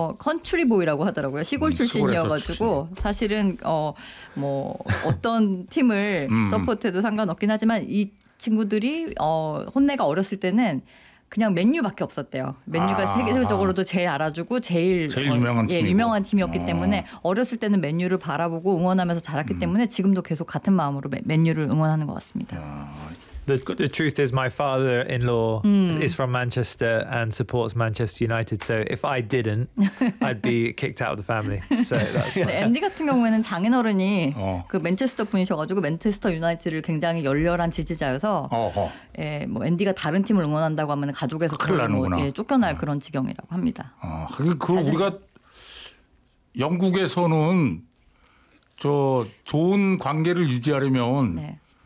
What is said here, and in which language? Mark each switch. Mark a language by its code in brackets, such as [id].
[ko] 컨트리 보이라고 하더라고요. 시골 출신이어가지고 출신. 사실은 뭐 어떤 팀을 서포트해도 상관없긴 하지만 이 친구들이 혼내가 어렸을 때는 그냥 맨유밖에 없었대요. 맨유가 세계적으로도 제일 알아주고 제일 유명한 팀이고. 유명한 팀이었기 때문에 어렸을 때는 맨유를 바라보고 응원하면서 자랐기 때문에 지금도 계속 같은 마음으로 맨유를 응원하는 것 같습니다. [en] The truth is my father-in-law is from Manchester and supports Manchester United. So if I didn't, I'd be kicked out of the family. So that's. [ko] 앤디 같은 경우에는 장인어른이 그 맨체스터 분이셔가지고 맨체스터 유나이티드를 굉장히 열렬한 지지자여서 뭐 앤디가 다른 팀을 응원한다고 하면 가족에서 쫓겨날 그런 지경이라고 합니다. 우리가 영국에서는 저 좋은 관계를 유지하려면.